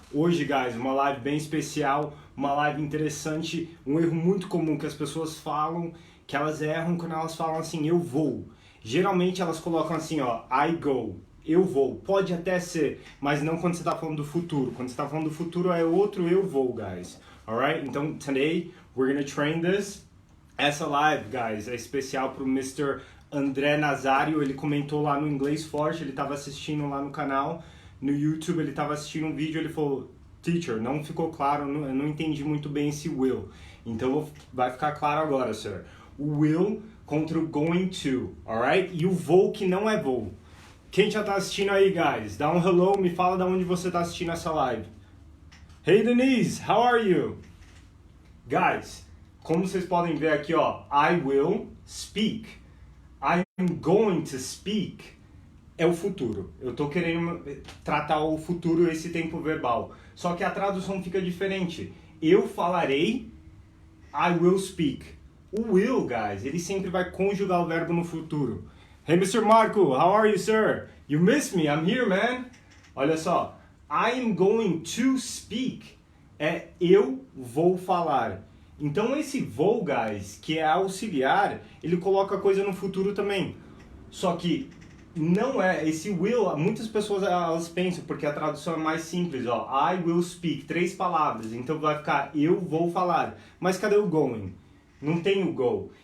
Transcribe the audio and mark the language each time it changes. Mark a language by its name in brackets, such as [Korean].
[Portuguese] Hoje, guys, uma live bem especial, uma live interessante, um erro muito comum que as pessoas falam, que elas erram quando elas falam assim, eu vou. Geralmente elas colocam assim, ó, [English] I go, [Portuguese] eu vou. Pode até ser, mas não quando você está falando do futuro. Quando você está falando do futuro é outro eu vou, guys. [English] Alright? [Portuguese] Então, [English] today, we're gonna train this. [Portuguese] Essa live, guys, é especial pro Mr. André Nazário. Ele comentou lá no Inglês Forte, ele estava assistindo lá no canal, no YouTube, ele estava assistindo um vídeo, ele falou, teacher, não ficou claro, eu não entendi muito bem esse will. Então vai ficar claro agora, sir. O will contra o going to, alright? E o vou que não é vou. Quem já tá assistindo aí, guys? Dá um hello, me fala de onde você tá assistindo essa live. [English] Hey Denise, how are you? [Portuguese] Guys, como vocês podem ver aqui, ó, [English] I will speak. I'm going to speak. [Portuguese] É o futuro. Eu tô querendo tratar o futuro, esse tempo verbal. Só que a tradução fica diferente. Eu falarei, [English] I will speak. [Portuguese] O will, guys, ele sempre vai conjugar o verbo no futuro. [English] Hey, Mr. Marco, how are you, sir? You missed me, I'm here, man. [Portuguese] Olha só, [English] I'm going to speak. [Portuguese] É eu vou falar. Então esse vou, guys, que é auxiliar, ele coloca a coisa no futuro também. Só que não é, esse will, muitas pessoas elas pensam, porque a tradução é mais simples, ó. [English] I will speak, [Portuguese] 3 palavras, então vai ficar eu vou falar. Mas cadê o going? Não tem o go.